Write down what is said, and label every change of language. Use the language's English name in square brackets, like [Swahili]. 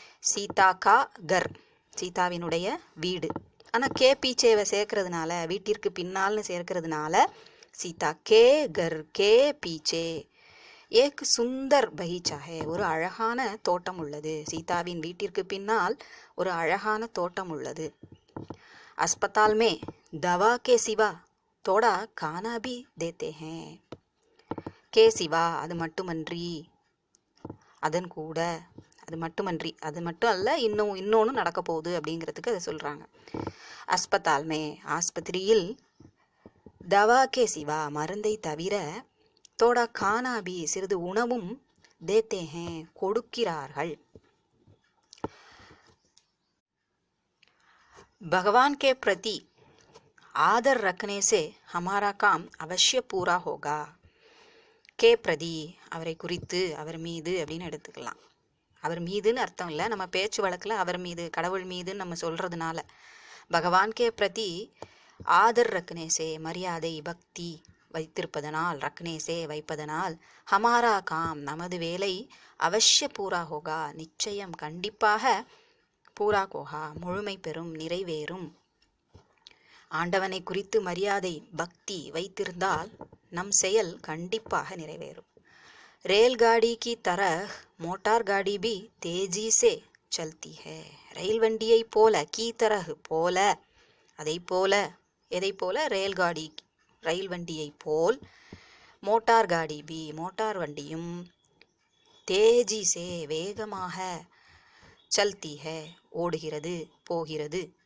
[Tamil] சீதா கா கர் சீதாவினுடைய வீடு. ஆனால் கே பீச்சேவை சேர்க்கறதுனால, வீட்டிற்கு பின்னால்னு சேர்க்கறதுனால [Hindi] சீதா கே கர் கே பீச்சே ஏக் சுந்தர் பஹீச்சா ஹே [Tamil] ஒரு அழகான தோட்டம் உள்ளது. சீதாவின் வீட்டிற்கு பின்னால் ஒரு அழகான தோட்டம் உள்ளது. [Hindi] अस्पताल में दवा के सिवा थोड़ा खाना भी देते हैं. [Tamil] கே சிவா அது மட்டுமன்றி, அதன் கூட, அது மட்டுமன்றி, அது மட்டும் அல்ல, இன்னொன்று நடக்க போகுது அப்படிங்கிறதுக்கு அதை சொல்கிறாங்க. அஸ்பத்தால்மே, ஆஸ்பத்திரியில் தவாக்கே சிவா, மருந்தை தவிர தோடா கானாபி, சிறிது உணவும் தேத்தேஹே, கொடுக்கிறார்கள். [Hindi] भगवान के प्रति आदर रखने से हमारा काम अवश्य पूरा होगा. [Tamil] கே பிரதி, அவரை குறித்து, அவர் மீது அப்படின்னு எடுத்துக்கலாம். அவர் மீதுன்னு அர்த்தம் இல்லை, நம்ம பேச்சு வழக்கில் அவர் மீது, கடவுள் மீதுன்னு நம்ம சொல்கிறதுனால. பகவான் கே பிரதி ஆதர் ரக்னேசே, மரியாதை பக்தி வைத்திருப்பதனால், ரக்னேசே வைப்பதனால், ஹமாரா காம் நமது வேலை, அவசிய பூரா ஹோகா நிச்சயம் கண்டிப்பாக, பூரா கோஹா முழுமை பெறும், நிறைவேறும். ஆண்டவனை குறித்து மரியாதை பக்தி வைத்திருந்தால் நம் செயல் கண்டிப்பாக நிறைவேறும். [Hindi] रेलगाड़ी की तरह मोटार गाड़ी भी तेजी से चलती है. [Tamil] ரயில் வண்டியை போல, கீ தரஹ் போல, அதை போல, எதை போல, ரயில்காடி ரயில் வண்டியை போல், மோட்டார் காடி பி மோட்டார் வண்டியும், தேஜி சே வேகமாக, சல்தி ஹே ஓடுகிறது, போகிறது.